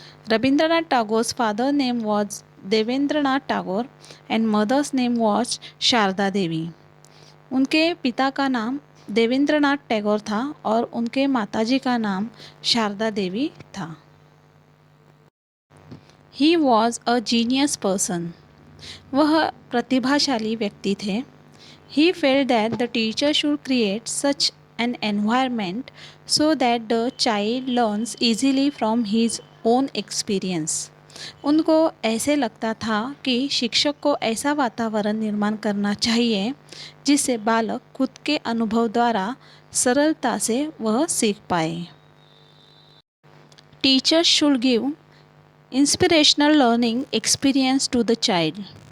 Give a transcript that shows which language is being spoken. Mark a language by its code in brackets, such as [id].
[en] Rabindranath Tagore's father name was Debendranath Tagore and mother's name was Sarada Devi. [hi] उनके पिता का नाम देवेंद्रनाथ टैगोर था और उनके माताजी का नाम शारदा देवी था। [en] he was a genius person, [hi] वह प्रतिभाशाली व्यक्ति थे। [en] He felt that the teacher should create such an environment so that the child learns easily from his own experience. [hi] उनको ऐसे लगता था कि शिक्षक को ऐसा वातावरण निर्माण करना चाहिए जिससे बालक खुद के अनुभव द्वारा सरलता से वह सीख पाए. [en] Teachers should give inspirational learning experience to the child.